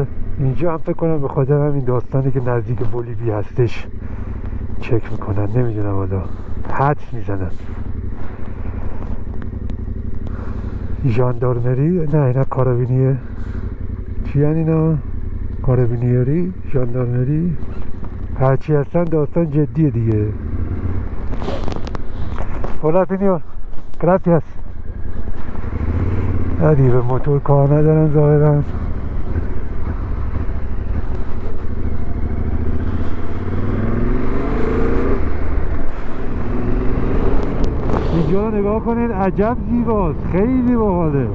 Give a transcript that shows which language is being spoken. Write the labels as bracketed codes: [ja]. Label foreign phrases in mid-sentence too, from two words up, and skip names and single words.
[fa] اینجا هم فکر کنم به خاطر همین داستانی که نزدیک بولیوی هستش چک میکنن. نمیدونم حالا حدس میزنم. ژاندارمری؟ نه اینا کارابینیه. چی هن اینا؟ کارابینیری؟ ژاندارمری؟ هرچی هستن داستان جدیه دیگه. [es] Hola señor. Gracias. [fa] دیگه به موتور کار ندارن ظاهرا. اینجا رو نگاه کنید، عجب زیباست، خیلی باحاله.